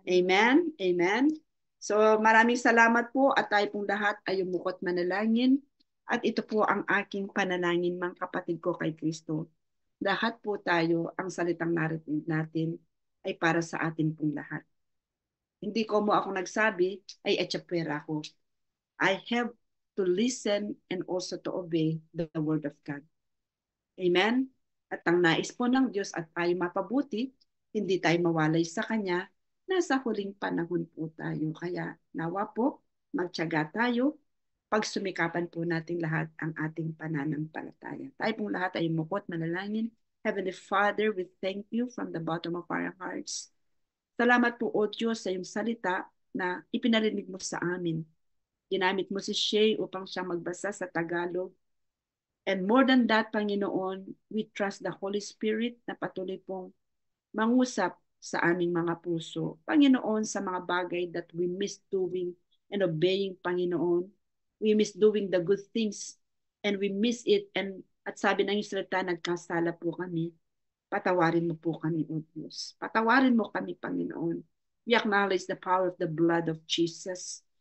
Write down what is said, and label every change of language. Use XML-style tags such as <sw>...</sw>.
<tl>Amen? Amen? So, maraming salamat po at tayo pong lahat ay umukot manalangin. At ito po ang aking panalangin, mga kapatid ko kay Kristo. Lahat po tayo, ang salitang narinig natin ay para sa atin pong lahat. Hindi ko mo ako nagsabi, ay etchapwera ko.</tl> <en>I have to listen and also to obey the word of God. Amen?</en> <tl>At ang nais po ng Diyos at tayo mapabuti, hindi tayo mawalay sa Kanya, nasa huling panahon po tayo. Kaya nawa po, magtiyaga tayo, pagsumikapan po natin lahat ang ating pananampalataya. Tayo pong lahat ay mukot manalangin.</tl> <en>Heavenly Father, we thank you from the bottom of our hearts.</en> <tl>Salamat po, O Diyos, sa iyong salita na ipinarinig mo sa amin. Ginamit mo si Shay upang siya magbasa sa Tagalog.</tl> <en>And more than that, Panginoon, we trust the Holy Spirit</en> <tl>na patuloy pong mangusap sa aming mga puso.</tl> <en>Panginoon,</en> <tl>sa mga bagay</tl> <en>that we miss doing and obeying, Panginoon. We miss doing the good things and we miss it.</en> <tl>And at sabi ng Israelita, nagkasala po kami. Patawarin mo po kami, O Diyos. Patawarin mo kami, Panginoon.</tl> <en>We acknowledge the power of the blood of Jesus.</en>